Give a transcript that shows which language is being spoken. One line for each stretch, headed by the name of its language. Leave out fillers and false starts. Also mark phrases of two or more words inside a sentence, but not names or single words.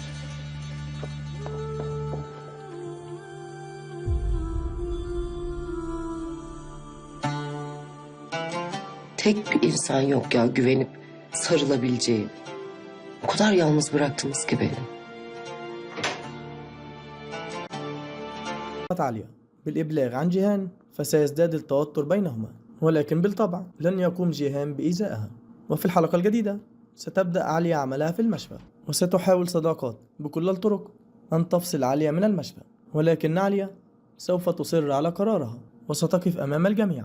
Turkish: Tek bir insan yok ya güvenip sarılabileceğim. O kadar yalnız bıraktınız ki beni.
Arabic: عالية بالإبلاغ عن جيهان فسيزداد التوتر بينهما ولكن بالطبع لن يقوم جيهان بإيذائها. وفي الحلقة الجديدة ستبدأ عليا عملها في المشفى وستحاول صداقات بكل الطرق أن تفصل عليا من المشفى، ولكن عليا سوف تصر على قرارها وستقف أمام الجميع.